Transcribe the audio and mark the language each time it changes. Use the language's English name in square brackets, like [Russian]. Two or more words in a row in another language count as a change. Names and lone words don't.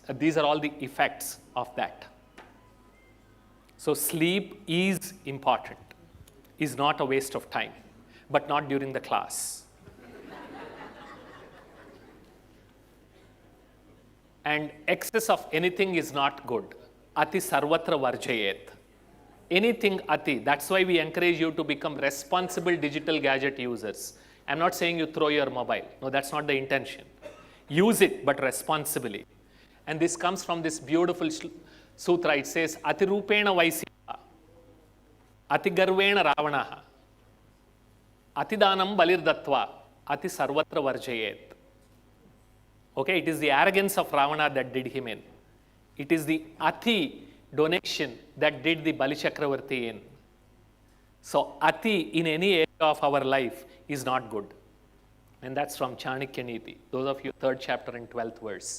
[English] These are all the effects of that. So sleep is important, is not a waste of time, but not during the class. And excess of anything is not good. [Sanskrit] Ati sarvatra varjayet. [English] Anything ati. That's why we encourage you to become responsible digital gadget users. I'm not saying you throw your mobile. No, that's not the intention. Use it, but responsibly. And this comes from this beautiful sutra. It says, [Sanskrit] Ati rupena vaisya, Ati garvena ravanaha, Ati danam balirdatva, Ati sarvatra varjayet. [English] Okay, it is the arrogance of Ravana that did him in. It is the Ati donation that did the Bali Chakravarti in. So Ati in any area of our life is not good. And that's from Chanakya Niti. Those of you 3rd chapter and 12th verse.